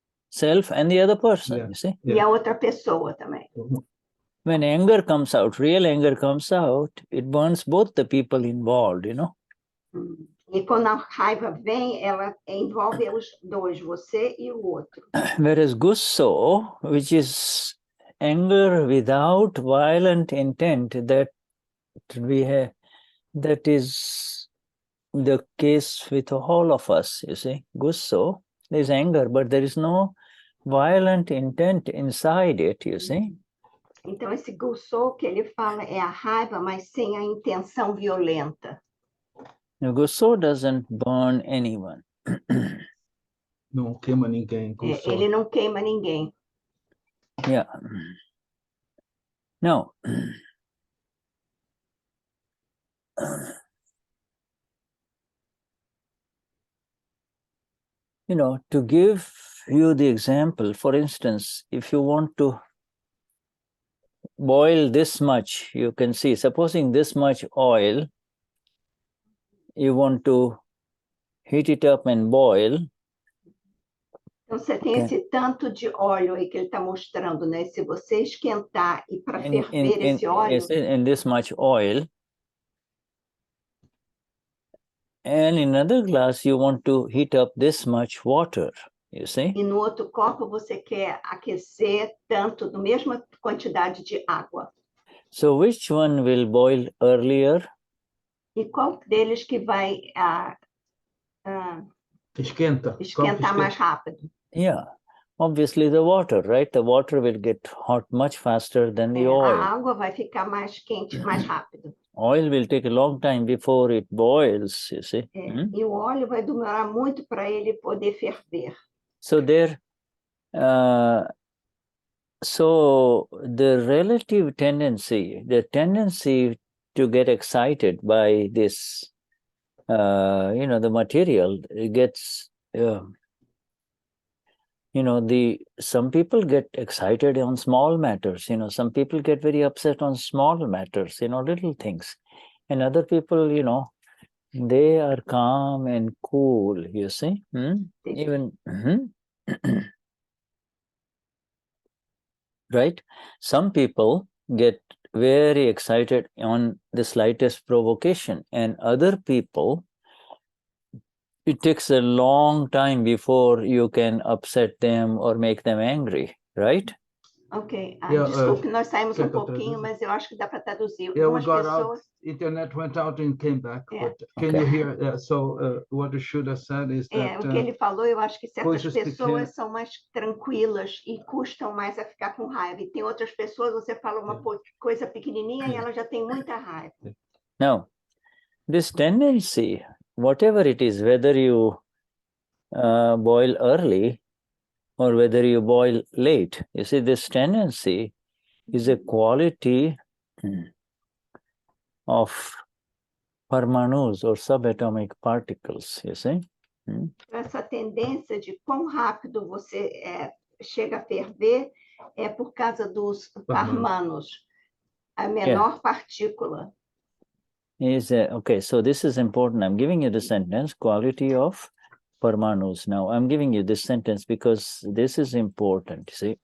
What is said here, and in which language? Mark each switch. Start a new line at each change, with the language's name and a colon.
English: Self and the other person, you see.
Portuguese: E a outra pessoa também.
English: When anger comes out, real anger comes out, it burns both the people involved, you know.
Portuguese: E quando a raiva vem, ela envolve os dois, você e o outro.
English: Whereas Gusso, which is anger without violent intent, that is the case with all of us, you see. Gusso, there is anger, but there is no violent intent inside it, you see.
Portuguese: Então, esse Gusso que ele fala é a raiva, mas sem a intenção violenta.
English: Now, Gusso doesn't burn anyone.
Portuguese: Não queima ninguém. Ele não queima ninguém.
English: Yeah. Now, you know, to give you the example, for instance, if you want to boil this much, you can see, supposing this much oil, you want to heat it up and boil.
Portuguese: Então, você tem esse tanto de óleo aí que ele está mostrando, né? Se você esquentar e para ferver esse óleo...
English: In this much oil, and in another glass, you want to heat up this much water, you see?
Portuguese: E no outro copo, você quer aquecer tanto, da mesma quantidade de água.
English: So, which one will boil earlier?
Portuguese: E qual deles que vai esquentar mais rápido?
English: Yeah, obviously the water, right? The water will get hot much faster than the oil.
Portuguese: A água vai ficar mais quente mais rápido.
English: Oil will take a long time before it boils, you see.
Portuguese: E o óleo vai demorar muito para ele poder ferver.
English: So there, so the relative tendency, the tendency to get excited by this, you know, the material, it gets, you know, some people get excited on small matters, you know, some people get very upset on small matters, you know, little things. And other people, you know, they are calm and cool, you see. Even, right? Some people get very excited on the slightest provocation, and other people, it takes a long time before you can upset them or make them angry, right? Ok.
Portuguese: Desculpe, nós saímos pouquinho, mas eu acho que dá para traduzir.
English: Yeah, we got out, internet went out and came back. But can you hear? So what the Shuddha said is that...
Portuguese: o que ele falou, eu acho que certas pessoas são mais tranquilas e custam mais a ficar com raiva. E tem outras pessoas, você fala uma coisa pequenininha e ela já tem muita raiva.
English: Now, this tendency, whatever it is, whether you boil early or whether you boil late, you see, this tendency is a quality of Parmanoos or subatomic particles, you see.
Portuguese: Essa tendência de quão rápido você chega a ferver é por causa dos Parmanoos, a menor partícula.
English: Okay, so this is important. I'm giving you the sentence, quality of Parmanoos. Now, I'm giving you this sentence because this is important, see?